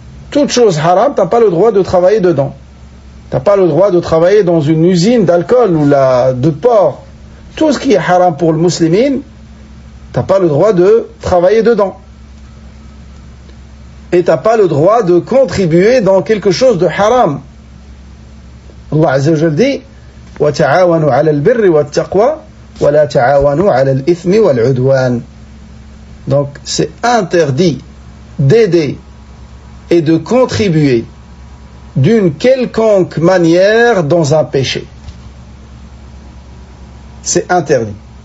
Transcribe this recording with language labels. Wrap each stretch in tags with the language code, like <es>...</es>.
<fr>Toute chose haram, tu n'as pas le droit de travailler dedans. Tu n'as pas le droit de travailler dans une usine d'alcool ou de porc. Tout ce qui est haram pour le musulman, tu n'as pas le droit de travailler dedans. Et tu n'as pas le droit de contribuer dans quelque chose de haram.</fr> <ar>Allah Azza wa Jalla</ar> <fr>dit</fr> <ar>وَتَعَاوَنُوا عَلَى الْبِرِّ وَالتَّقْوَى وَلَا تَعَاوَنُوا عَلَى الْإِثْمِ وَالْعُدْوَانِ.</ar> <fr>Donc c'est interdit d'aider et de contribuer d'une quelconque manière dans un péché. C'est interdit.</fr>